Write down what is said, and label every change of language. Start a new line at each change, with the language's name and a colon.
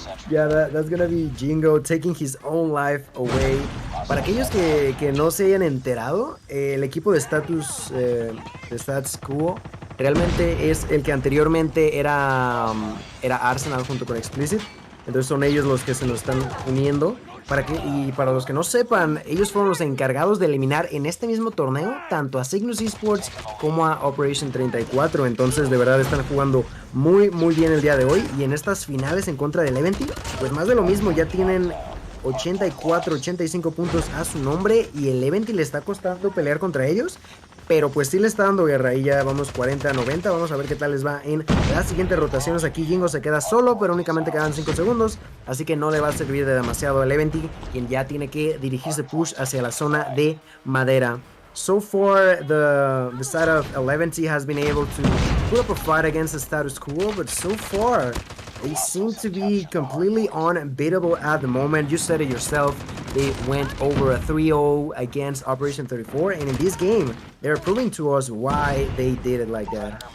English: Yeah, that's gonna be Jingo taking his own life away.
Spanish: Para aquellos que no se hayan enterado, el equipo de Status Quo realmente es el que anteriormente era Arsenal junto con Explicit. Entonces son ellos los que se nos están uniendo. Y para los que no sepan, ellos fueron los encargados de eliminar en este mismo torneo tanto a Cygnus Esports como a Operation 34. Entonces de verdad están jugando muy bien el día de hoy. Y en estas finales en contra del Eleventy, pues más de lo mismo, ya tienen 84, 85 puntos a su nombre. Y el Eleventy le está costando pelear contra ellos, pero pues sí le está dando guerra. Y ya vamos 40-90. Vamos a ver qué tal les va en las siguientes rotaciones. Aquí Jingo se queda solo, pero únicamente quedan 5 segundos. Así que no le va a servir de demasiado al Eleventy, quien ya tiene que dirigirse push hacia la zona de madera.
English: So far, the side of Eleventy has been able to put up a fight against the Status Quo, but so far, they seem to be completely unbeatable at the moment. You said it yourself. They went over a 3-0 against Operation 34, and in this game, they're proving to us why they did it like that.